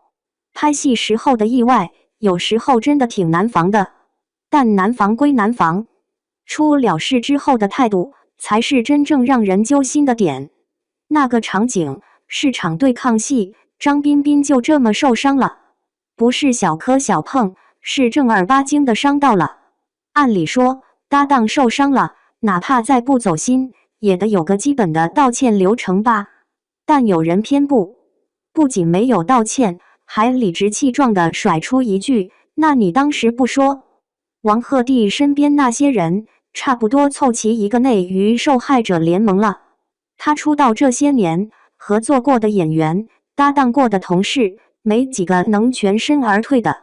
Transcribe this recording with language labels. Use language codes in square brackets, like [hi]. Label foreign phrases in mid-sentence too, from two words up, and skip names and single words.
[zh] 拍戲時候的意外，有時候真的挺難防的。但難防歸難防，出了事之後的態度才是真正讓人揪心的點。那個場景是場對抗戲，張彬彬就這麼受傷了，不是小磕小碰，是正兒八經的傷到了。按理說，搭檔受傷了，哪怕再不走心，也得有個基本的道歉流程吧。但有人偏不僅沒有道歉，還理直氣壯地甩出一句：“那你當時不說？” 王鶴棣身邊那些人差不多湊齊一個內娛受害者聯盟了。他出道這些年，合作過的演員、搭檔過的同事，沒幾個能全身而退的。